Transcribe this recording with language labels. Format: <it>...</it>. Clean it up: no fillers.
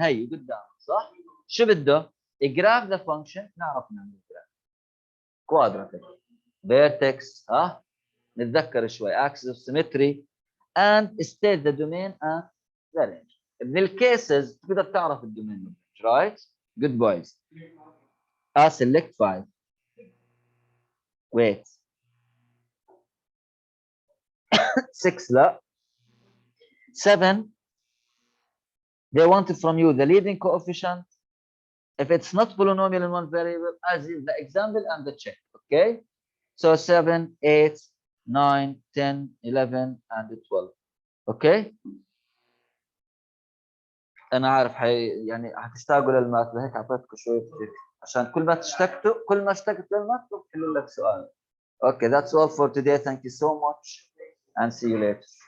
<ar>هي قدام صح؟ شو بده؟</ar> <en>graph the function.</en> <ar>نعرف نعمل graph.</ar> <en>quadratic, vertex,</en> <ar>ها؟ نتذكر شوي,</ar> <en>axis of symmetry, and state the domain and the range.</en> <ar>من الكيسز تقدر تعرف الدومين, right?</ar> <en>Good boys. Select 5. Wait.</en> <ar>6 لا. 7.</ar> <en>They wanted from you the leading coefficient. If it's not polynomial in one variable, as in the example and the check. Okay? So 7, 8, 9, 10, 11, and 12. Okay?</en> <ar>أنا عارف يعني هتشتاقوا للمات, لهيك أعطيتكم شوية فكرة. عشان كل ما اشتقت للمات بحل لك سؤال.</ar> <en>Okay, that's all for today. Thank you so much and see you later.</en>